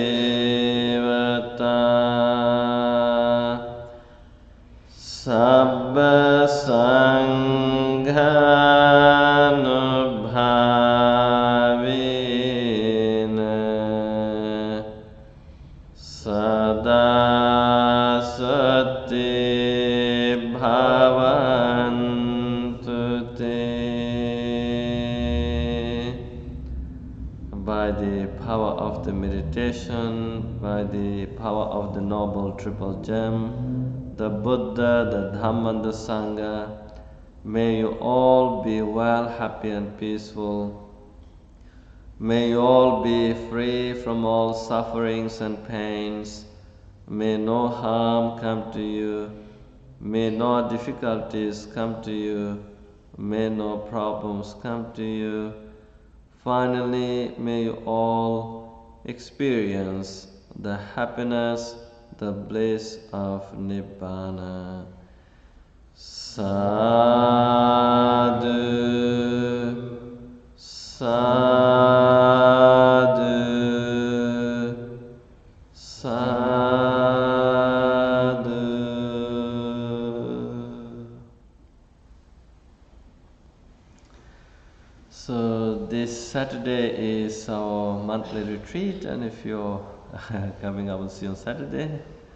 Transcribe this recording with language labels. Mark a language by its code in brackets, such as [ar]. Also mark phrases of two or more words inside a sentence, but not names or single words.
[pi] devata sabba sanghanubhavena sada sati bhavantu te. [en] By the power of the meditation, by the power of the Noble Triple Gem, the Buddha, the Dhamma and the Sangha, may you all be well, happy and peaceful. May you all be free from all sufferings and pains. May no harm come to you. May no difficulties come to you. May no problems come to you. Finally, may you all experience the happiness, the bliss of Nibbana. [pi] Sadhu, sadhu, sadhu. [en] So this Saturday is our monthly retreat, and if you're coming, I will see you on Saturday.